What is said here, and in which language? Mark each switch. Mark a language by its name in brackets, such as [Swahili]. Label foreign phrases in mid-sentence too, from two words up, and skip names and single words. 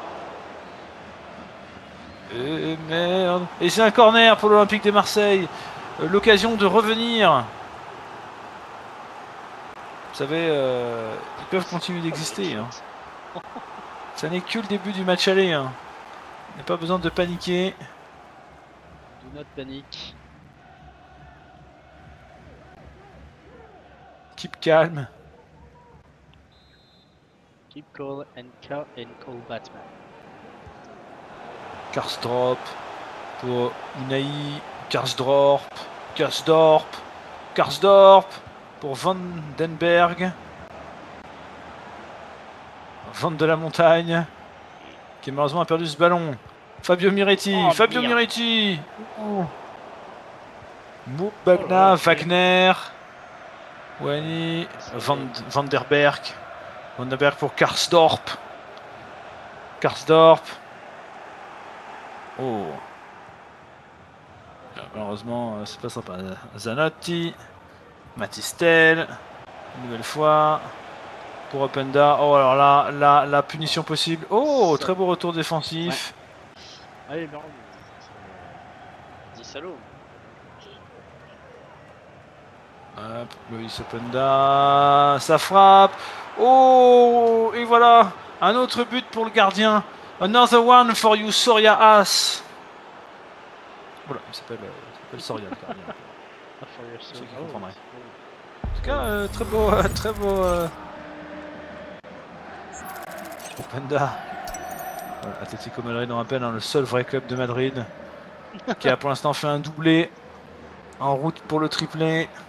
[French] Et c'est un corner pour l'Olympique de Marseille. L'occasion de revenir. Vous savez, ils peuvent continuer d'exister. Hein. Ça n'est que le début du match aller. Hein. Il n'y a pas besoin de paniquer. [English] Do not panique. Keep calm. Keep cool and call Batman. [French] Karsdorp pour Unai. Karsdorp pour Vandenberg. Van de la Montagne qui malheureusement a perdu ce ballon. Fabio Miretti, Oh, Fabio merde. Miretti. Moubagna, Wagner, Wani, Van der Berg. Van der Berg pour Karsdorp. Karsdorp. Oh. Malheureusement, c'est pas sympa. Zanotti. Matistel. Une nouvelle fois. Pour Openda. Oh, alors là, la punition possible. Oh, très beau retour défensif. Allez, Baron. Dis salaud. Hop, Loïs Openda. Ça frappe. Oh, et voilà. Un autre but pour le gardien. [English] Another one for you, Soria As. [French] Voilà, il s'appelle Soria, le gardien. Ah, Furious. C'est qui Oh, comprendrait. c'est En tout cas, très beau. Openda. Voilà, Atlético Madrid, on rappelle, le seul vrai club de Madrid qui a pour l'instant fait un doublé en route pour le triplé.